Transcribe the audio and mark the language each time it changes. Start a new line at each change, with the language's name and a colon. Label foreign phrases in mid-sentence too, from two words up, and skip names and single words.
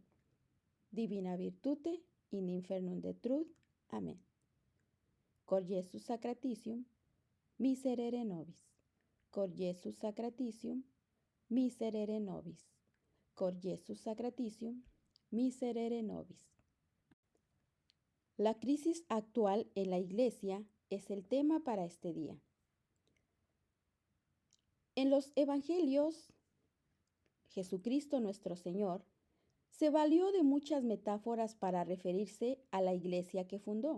Latin: Divina virtute in infernum detruit. Amén. Cor Iesus sacratitium, miserere nobis. Cor Iesus sacratitium, miserere nobis. Cor Iesus sacratitium, miserere nobis.
Spanish: La crisis actual en la Iglesia es el tema para este día. En los Evangelios, Jesucristo nuestro Señor se valió de muchas metáforas para referirse a la Iglesia que fundó.